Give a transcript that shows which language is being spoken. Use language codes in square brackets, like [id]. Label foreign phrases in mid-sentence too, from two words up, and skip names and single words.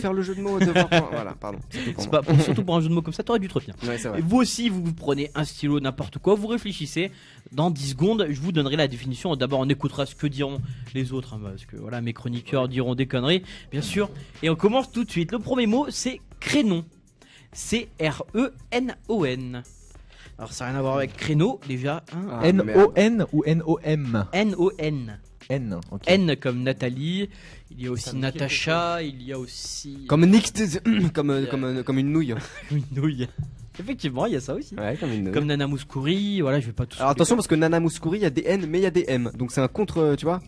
[fr] faire le jeu de mots. Voilà, pardon. C'est tout pour C'est moi. pas surtout pour un jeu de mots comme ça, t'aurais dû te retenir. Ouais, c'est vrai. Et vous aussi, vous prenez un stylo, n'importe quoi, vous réfléchissez. Dans 10 secondes, je vous donnerai la définition. D'abord, on écoutera ce que diront les autres, hein, parce que voilà, mes chroniqueurs diront des conneries, bien sûr. Et on commence tout de suite. Le premier mot, c'est crénon. C-R-E-N-O-N. Alors, ça n'a rien à voir avec créneau, déjà. Hein. Ah, N-O-N ou N-O-M? N-O-N. N, ok. N comme Nathalie. Il y a aussi Ça me dit Natacha. Il y a aussi. Comme Nick, comme une nouille. une nouille. Effectivement, il y a ça aussi. Ouais, comme une nouille. Comme Nana Mouskouri, voilà, je vais pas tout. Alors attention parce que Nana Mouskouri, il y a des N mais il y a des M. Donc c'est un contre, tu vois.